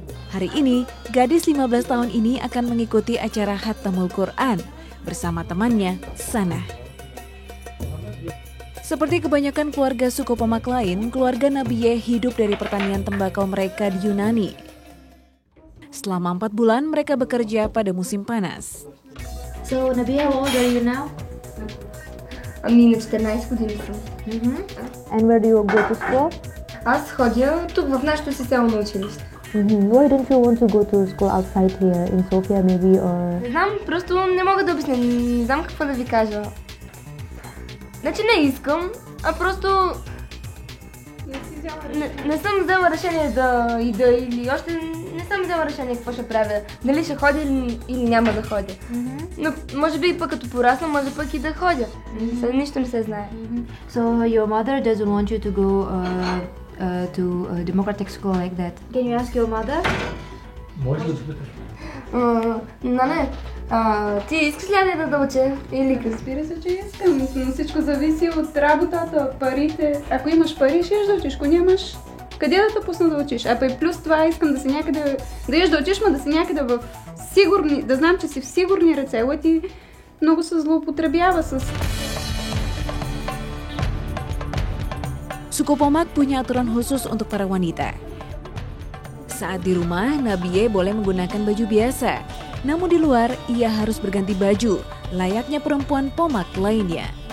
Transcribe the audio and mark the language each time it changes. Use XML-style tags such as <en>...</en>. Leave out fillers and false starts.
<id>Hari ini, gadis 15 tahun ini akan mengikuti acara Khatamul Quran bersama temannya, Sanah. Seperti kebanyakan keluarga suku Pomak lain, keluarga Nabi Y hidup dari pertanian tembakau mereka di Yunani. Selama 4 bulan, mereka bekerja pada musim panas.</id> <en>So, Nabi Y, how old are you now?</en> <bg>Ами на 14 години съм.</bg> <en>And where do you go to school?</en> <bg>Аз ходя тук в нашето си село на училище.</bg> <en>Why don't you want to go to school outside here in Sofia maybe or?</en> <bg>Не знам, просто не мога да обясня, не знам какво да ви кажа. Значи не искам, а просто не съм взела решение да ида или още не съм взела решение какво ще правя. Дали ще ходя или няма да ходя. Но може би пък като порасна, може пък и да ходя. Сега нищо не се знае.</bg> <en>So your mother doesn't want you to go to a democratic school like that. Can you ask your mother?</en> <bg>Може да запиташ? Не. Ти искаш ли да уча? Или Разбира се, че искам. Но всичко зависи от работата, парите. Ако имаш пари, ще да учиш. Ако нямаш, къде да те пусна да учиш? А и плюс това искам да си някъде, да еш да учиш, ма да си някъде в сигурни, да знам, че си в сигурни ръце. Лъти много се злоупотребява с...</bg> <id>Suku Pomak punya aturan khusus untuk para wanita. Saat di rumah, Nabi Y boleh menggunakan baju biasa. Namun di luar, ia harus berganti baju, layaknya perempuan Pomak lainnya.</id>